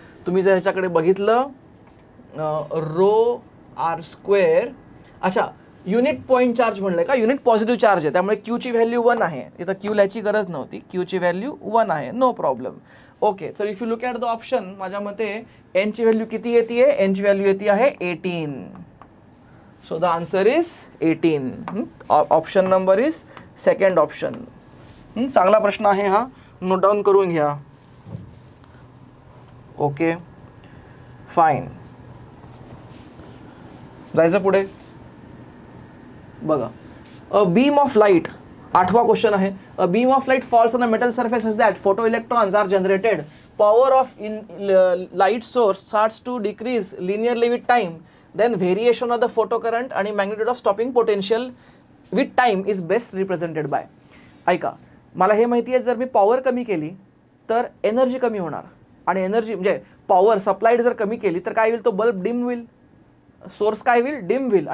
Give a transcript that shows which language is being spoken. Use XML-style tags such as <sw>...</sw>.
<mr>तुम्ही जर ह्याच्याकडे बघितलं रो r². अच्छा, युनिट पॉईंट चार्ज म्हणलं का? युनिट पॉझिटिव्ह चार्ज आहे, त्यामुळे Q ची व्हॅल्यू 1 आहे. इथं Q लिहायची गरज नव्हती. Q ची व्हॅल्यू 1 आहे, नो प्रॉब्लेम. ओके, तर</mr> <en>if you look at the option,</en> <mr>माझ्या मते n ची व्हॅल्यू किती येते? n ची व्हॅल्यू येते आहे 18.</mr> <en>So the answer is 18. Option number is second option.</en> <mr>चांगला प्रश्न आहे हा, नोट डाऊन करून घ्या.</mr> <en>Okay fine.</en> <mr>जायचं पुढे. बघा,</mr> <en>a beam of light,</en> <mr>8वा question आहे.</mr> <en>A beam of light falls on a metal surface such that photo electrons are generated. Power of light source starts to decrease linearly with time. Then variation of the photo current</en> <mr>आणि</mr> <en>Magnitude of stopping potential with time is best represented by.</en> <mr>ऐका, मला हे माहिती आहे, जर मी power कमी केली तर एनर्जी कमी होणार, आणि एनर्जी म्हणजे पॉवर सप्लाईड जर कमी केली तर काय होईल, तो बल्ब डिम होईल, सोर्स काय होईल, डिम होईल.</mr>